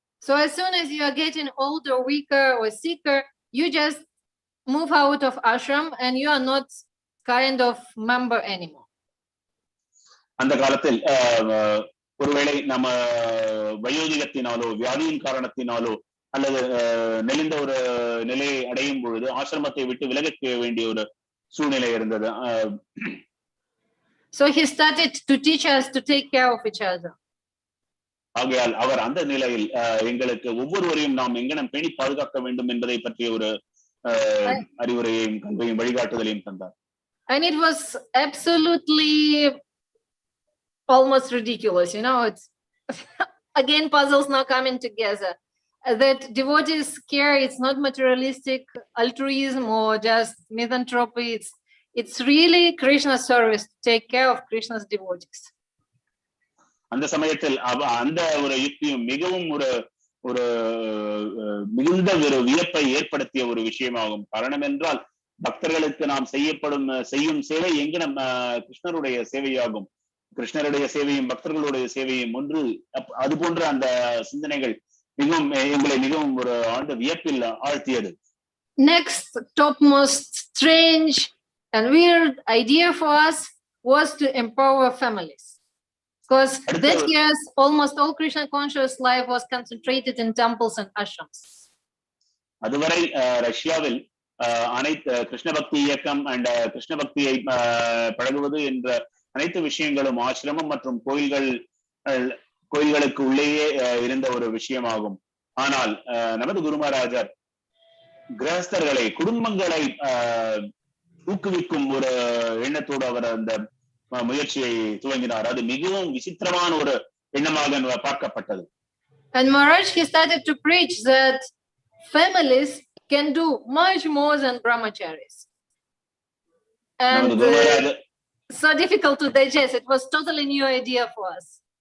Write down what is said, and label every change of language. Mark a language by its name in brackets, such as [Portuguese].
[English] So as soon as you are getting older, weaker or sicker, you just move out of ashram and you are not kind of member anymore. [Tamil] அந்த காலத்தில் ஒருவேளை நம்ம வயோதிகத்தினாலோ வியாதியின் காரணத்தினாலோ அல்லது நெளிந்த ஒரு நிலையை அடையும் பொழுது ஆசிரமத்தை விட்டு விலக வேண்டிய ஒரு சூழ்நிலை இருந்தது. [English] So he started to teach us to take care of each other. [Tamil] ஆகையால் அவர் அந்த நிலையில் எங்களுக்கு ஒவ்வொருவரையும் நாம் எங்கனம் பேணி பாதுகாக்க வேண்டும் என்பதை பற்றிய ஒரு அறிவுரையையும் கல்வியும் வழிகாட்டுதலையும் தந்தார். [English] And it was absolutely almost ridiculous, you know. It's again puzzles now coming together. That devotees care, it's not materialistic altruism or just misanthropy. It's really Krishna's service to take care of Krishna's devotees. [Tamil] அந்த சமயத்தில் அந்த ஒரு யுக்தியும் மிகவும் ஒரு மிகுந்த ஒரு வியப்பை ஏற்படுத்திய ஒரு விஷயமாகும். காரணம் என்றால் பக்தர்களுக்கு நாம் செய்யும் சேவை எங்க நம்ம கிருஷ்ணருடைய சேவையாகும். கிருஷ்ணருடைய சேவையும் பக்தர்களுடைய சேவையும் ஒன்று. அது போன்ற அந்த சிந்தனைகள் மிகவும் எங்களை மிகவும் ஒரு ஆழ்ந்த வியப்பில் ஆழ்த்தியது. [English] Next topmost strange and weird idea for us was to empower families. Because that years almost all Krishna conscious life was concentrated in temples and ashrams. [Tamil] அதுவரை ரஷ்யாவில் அனைத்து கிருஷ்ண பக்தி இயக்கம் அண்ட் கிருஷ்ண பக்தியை பழகுவது என்ற அனைத்து விஷயங்களும் ஆசிரமம் மற்றும் கோயில்களுக்கு உள்ளேயே இருந்த ஒரு விஷயமாகும். ஆனால் நமது குரு மகாராஜர் கிரகஸ்தர்களை, குடும்பங்களை ஊக்குவிக்கும் ஒரு எண்ணத்தோடு அவர் அந்த முயற்சியை துவங்கினார். அது மிகவும் விசித்திரமான ஒரு எண்ணமாக பார்க்கப்பட்டது. [English] And Maharaj, he started to preach that families can do much more than brahmacharis. And so difficult to digest. It was totally new idea for us.